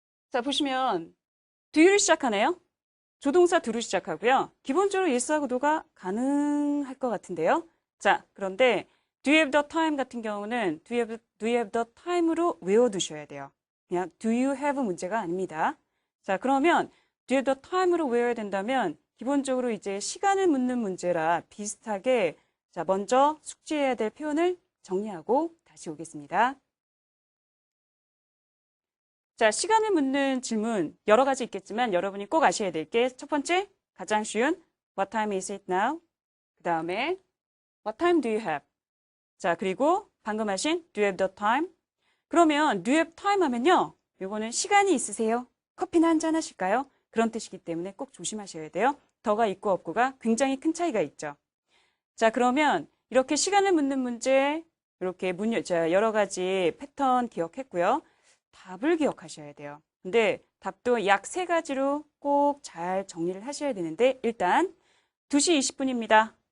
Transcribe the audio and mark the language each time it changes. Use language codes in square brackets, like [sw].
[ko] 자, 보시면 do를 시작하네요. 조동사 do로 시작하고요. 기본적으로 yes하고 no가 가능할 것 같은데요. 자, 그런데 [en] do you have the time [ko] 같은 경우는 [en] do you have the time [ko] 으로 외워두셔야 돼요. 그냥 [en] do you have [ko] 문제가 아닙니다. 자, 그러면 [en] do you have the time [ko] 으로 외워야 된다면 기본적으로 이제 시간을 묻는 문제라 비슷하게 자, 먼저 숙지해야 될 표현을 정리하고 다시 오겠습니다. 자, 시간을 묻는 질문 여러 가지 있겠지만 여러분이 꼭 아셔야 될 게 첫 번째, 가장 쉬운 [en] What time is it now? [ko] 그 다음에 [en] What time do you have? [ko] 자, 그리고 방금 하신 [en] Do you have the time? [ko] 그러면 [en] Do you have time [ko] 하면요. 요거는 시간이 있으세요? 커피나 한잔 하실까요? 그런 뜻이기 때문에 꼭 조심하셔야 돼요. 더가 있고 없고가 굉장히 큰 차이가 있죠. 자, 그러면 이렇게 시간을 묻는 문제 이렇게 여러 가지 패턴 기억했고요. 답을 기억하셔야 돼요. 근데 답도 약 세 가지로 꼭 잘 정리를 하셔야 되는데 일단 2시 20분입니다.